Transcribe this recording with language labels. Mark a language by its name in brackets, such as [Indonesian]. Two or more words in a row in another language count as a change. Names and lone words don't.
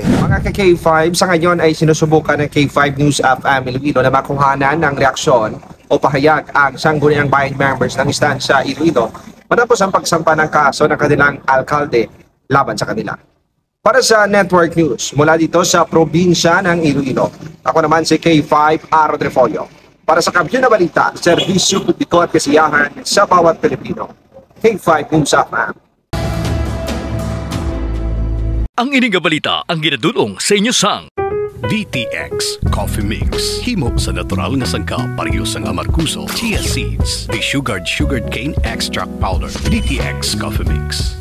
[Filipino] Mga ka-K5, sa ngayon ay sinusubukan ng K5 News FM Iloilo na makuhanan ng reaksyon o pahayag ang sangguniang bayan members ng Estancia Iloilo matapos ang pagsampa ng kaso ng kanilang alkalde laban sa kanila. Para sa Network News, mula dito sa probinsya ng Iloilo, ako naman si K5 Aro Trefolio. Para sa Kampiyon na Balita, serbisyo publiko at kasiyahan sa bawat Pilipino. K5 News FM. [Hiligaynon] Ang ining balita ang ginadulong sa inyo sang DTX Coffee Mix. Himo sa natural nga sangka pareho sang amarkuso, [English] chia seeds, sugared cane extract powder. [Hiligaynon] DTX Coffee Mix.